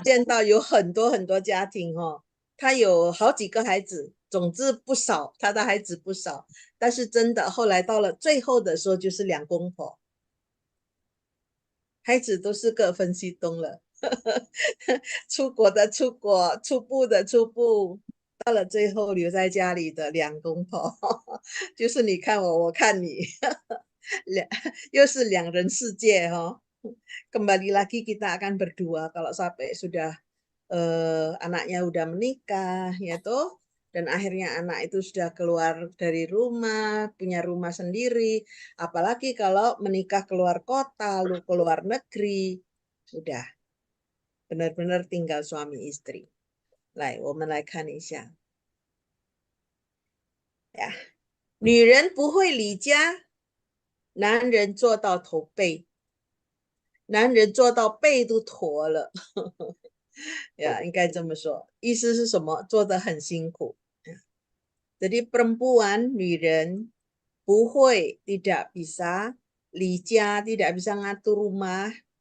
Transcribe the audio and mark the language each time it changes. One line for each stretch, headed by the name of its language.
Chinese: 见到有很多很多家庭哦，他有好几个孩子，总之不少，他的孩子不少，但是真的后来到了最后的时候，就是两公婆，孩子都是各分西东了，出国的出国，出部的出部，到了最后留在家里的两公婆，就是你看我，我看你，又是两人世界哈。
Indonesian: Kembali lagi kita akan berdua kalau sampai sudah anaknya udah menikah ya toh, dan akhirnya anak itu sudah keluar dari rumah, punya rumah sendiri, apalagi kalau menikah keluar kota, lu keluar negeri, sudah benar-benar tinggal suami istri.
Chinese: 来，我们来看一下呀，女人不会理家，男人做到驼背，男人做到背都驼了。呀，应该这么说，意思是什么？做得很辛苦。
Indonesian: Jadi perempuan,
Chinese: 女人不会
Indonesian: tidak bisa
Chinese: 理家
Indonesian: tidak bisa ngatur rumah.